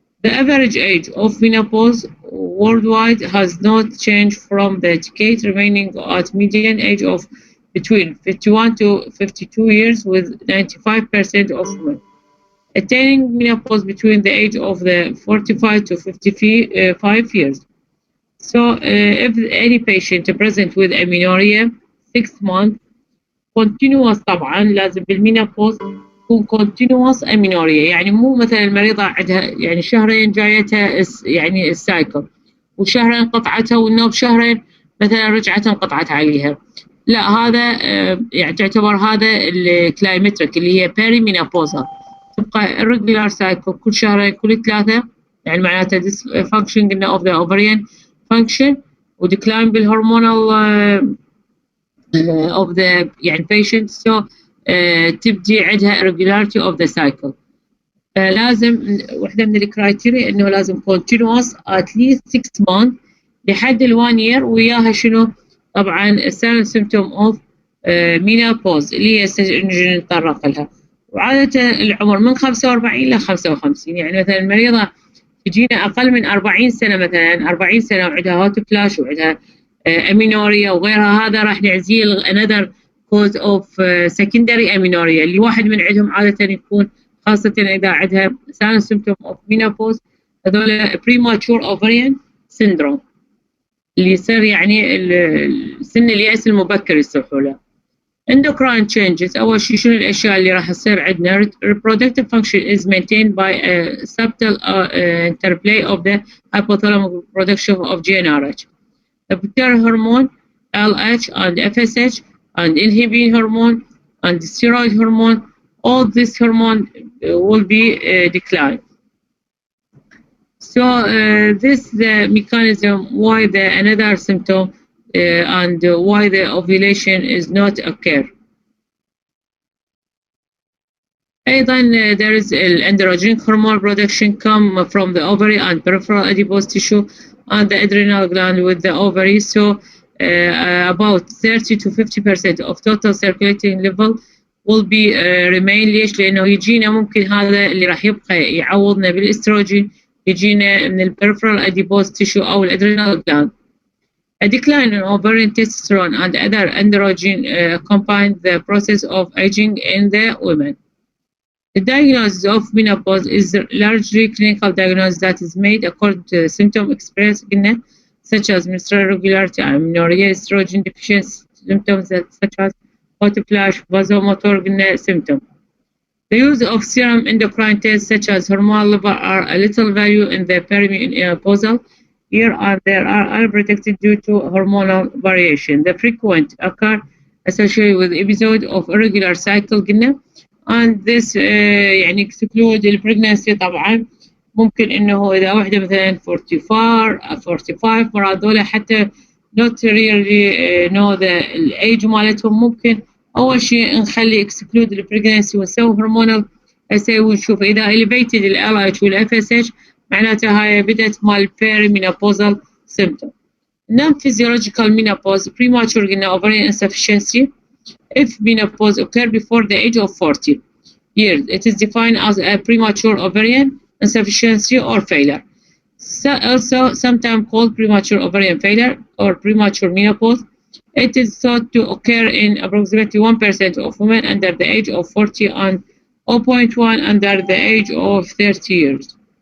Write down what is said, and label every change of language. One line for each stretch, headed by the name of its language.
English: The average age of menopause worldwide has not changed from the decade, remaining at median age of between 51 to 52 years, with 95% of women attaining menopause between the age of the 45 to 55 years. So, if any patient present with amenorrhea 6 months continuous،
Arabic: طبعا لازم بالمينوبوز تكون
English: continuous amenorrhea،
Arabic: يعني مو مثلا المريضة عندها يعني شهرين جايتها يعني السايكل وشهرين قطعتها والنوب شهرين مثلا رجعت انقطعت عليها. لا، هذا يعني تعتبر هذا الكلايمتريك اللي هي بيريمينوبوزال، تبقى
English: irregular cycle
Arabic: كل شهرين كل 3، يعني معناتها dysfunction قلنا
English: of the ovarian function
Arabic: وديكلاين بالهرمونال of the يعني patient.
English: So
Arabic: تبدي عندها
English: irregularity of the cycle.
Arabic: لازم واحدة من الكرايتيريا انه لازم
English: continuous at least 6 months
Arabic: لحد ال1 year، وياها شنو؟ طبعا الساين
English: symptom of menopause
Arabic: اللي هي نجي نتطرق لها. وعادة العمر من 45 إلى 55، يعني مثلا المريضة تجينا أقل من 40 سنة، مثلا 40 سنة وعندها هوت فلاش وعندها أمينوريا وغيرها، هذا راح نعزيه
English: another cause of secondary amenorrhea
Arabic: اللي واحد من عندهم عادة يكون خاصة إذا عندها
English: sign symptom of menopause،
Arabic: هذول
English: premature ovarian syndrome
Arabic: اللي يصير يعني سن اليأس المبكر يصيحوا له.
English: endocrine changes،
Arabic: أول شيء شنو الأشياء اللي راح تصير عندنا؟
English: reproductive function is maintained by a subtle interplay of the hypothalamic production of GnRH, the pituitary hormone LH and FSH and inhibin hormone and steroid hormone. All this hormone will be declined. So this the mechanism why the another symptom and why the ovulation is not occur. أيضا there is androgenic hormone production come from the ovary and peripheral adipose tissue and the adrenal gland with the ovary. So about 30 to 50% of total circulating level will be remain.
Arabic: ليش؟ لأنه يجينا ممكن هذا اللي راح يبقى يعوضنا بالاستروجين يجينا من البريفرال adipose tissue أو الادرينال gland.
English: A decline in ovarian testosterone and other androgen accompany the process of aging in the women. The diagnosis of menopause is largely clinical diagnosis that is made according to the symptom expressed such as menstrual irregularity, amenorrhea, estrogen deficiency symptoms such as hot flash, vasomotor symptom. The use of serum endocrine tests such as hormonal level are a little value in the perimenopausal year and they are unprotected due to hormonal variation. The frequent occur associated with episode of irregular cycle and this يعني exclude البريجنسي.
Arabic: طبعا ممكن انه اذا واحده مثلا 45 مرات هذول حتى
English: not really know the age
Arabic: مالتهم، ممكن اول شيء نخلي exclude البريجنسي ونسوي هرمونال اسي ونشوف اذا elevated ال LH وال FSH معناتها هاي بدت مال
English: perimenopausal symptom. Non-physiological menopause premature ovarian insufficiency. If menopause occur before the age of 40 years, it is defined as a premature ovarian insufficiency or failure. Also, sometimes called premature ovarian failure or premature menopause. It is thought to occur in approximately 1% of women under the age of 40 and 0.1 under the age of 30 years.